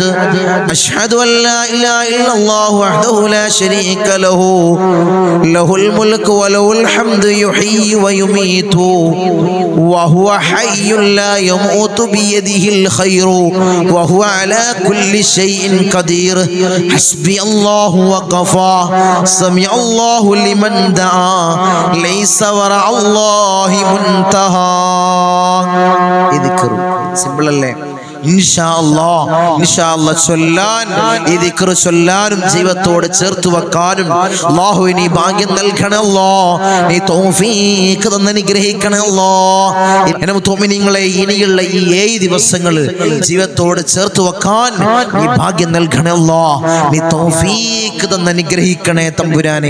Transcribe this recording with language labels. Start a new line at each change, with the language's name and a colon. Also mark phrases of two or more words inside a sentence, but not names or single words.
Arabic: أشهد أن لا إله إلا الله وحده لا شريك له له الملك وله الحمد يحيي ويميت وهو حي لا يموت بيده الخير وهو على كل شيء قدير حسبي الله وكفى سمع الله لمن دعا ليس وراء الله منتهى.
Malayalam: സിമ്പിൾ അല്ലേ?
Arabic: إن شاء الله
Malayalam: ചൊല്ലാൻ, ഈ ദിക്ർ ചൊല്ലാനും ജീവിതത്തോട് ചേർത്ത് വെക്കാനും അല്ലാഹു നീ ഭാഗ്യം നൽകണേ അല്ലാഹ്, നീ തൗഫീഖ് തന്ന് അനുഗ്രഹിക്കണേ അല്ലാഹ്. എന്നെ മുഅ്മിനീങ്ങളെ, ഇനിയുള്ള ഈ 7 ദിവസങ്ങൾ ജീവിതത്തോട് ചേർത്ത് വെക്കാൻ നീ ഭാഗ്യം നൽകണേ അല്ലാഹ്, നീ തൗഫീഖ് തന്ന് അനുഗ്രഹിക്കണേ തമ്പുരാനെ.